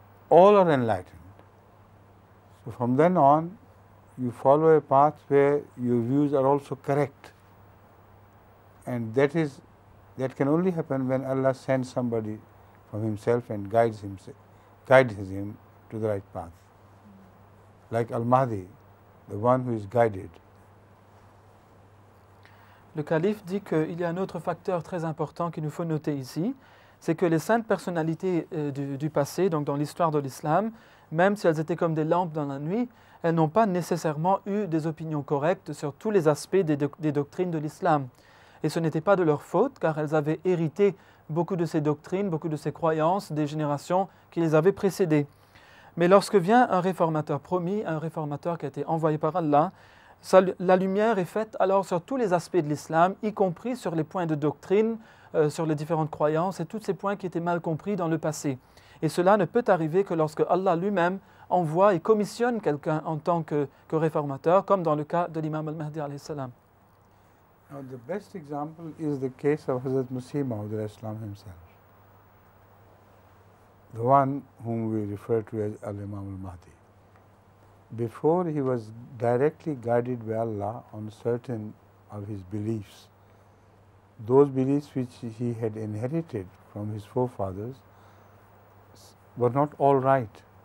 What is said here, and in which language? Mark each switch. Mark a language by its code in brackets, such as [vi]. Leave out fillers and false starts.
[en] All are enlightened. So, from then on, you follow a path where your views are also correct, and that can only happen when Allah sends somebody from Himself and guides him to the right path, like Al-Mahdi, the one who is guided. [fr] Le calife dit qu'il y a un autre facteur très important qu'il nous faut noter ici, c'est que les saintes personnalités du passé, donc dans l'histoire de l'islam, même si elles étaient comme des lampes dans la nuit, elles n'ont pas nécessairement eu des opinions correctes sur tous les aspects des doctrines de l'islam. Et ce n'était pas de leur faute, car elles avaient hérité beaucoup de ces doctrines, beaucoup de ces croyances des générations qui les avaient précédées. Mais lorsque vient un réformateur promis, un réformateur qui a été envoyé par Allah, la lumière est faite alors sur tous les aspects de l'islam, y compris sur les points de doctrine, sur les différentes croyances et tous ces points qui étaient mal compris dans le passé. Et cela ne peut arriver que lorsque Allah lui-même envoie et commissionne quelqu'un en tant que réformateur, comme dans le cas de l'imam al-Mahdi alayhi salam. [en] Now, the best example is the case of Hazrat Masih Maud al-Islam himself, the one whom we refer to as Al-Imam al-Mahdi. Before he was directly guided by Allah on certain of his beliefs, those beliefs which he had inherited from his forefathers were not all right.